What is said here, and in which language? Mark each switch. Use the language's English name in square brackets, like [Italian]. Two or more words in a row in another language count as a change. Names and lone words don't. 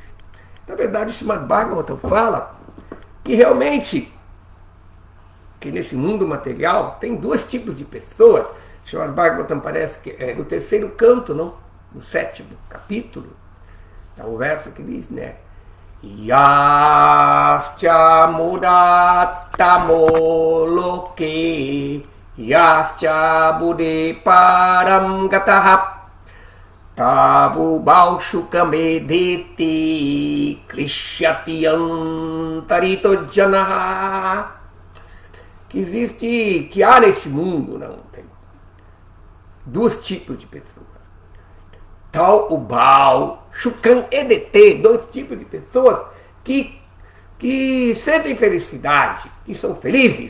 [Portuguese] Na verdade, o Srimad Bhagavatam fala que realmente, que nesse mundo material tem dois tipos de pessoas. O Srimad Bhagavatam parece que é no terceiro canto, não? No 7º capítulo, está o verso que diz, né? [Sanskrit] यश्च मूढतमो लोके यश्च बुद्धेः परं गतः तावु भौसुखमे क्लिश्यति अन्तरितो जनः. [Portuguese] Que há neste mundo, não tem dois tipos de pessoas. Tal o Baal, Shukam EDT, dois tipos de pessoas que sentem felicidade, que são felizes.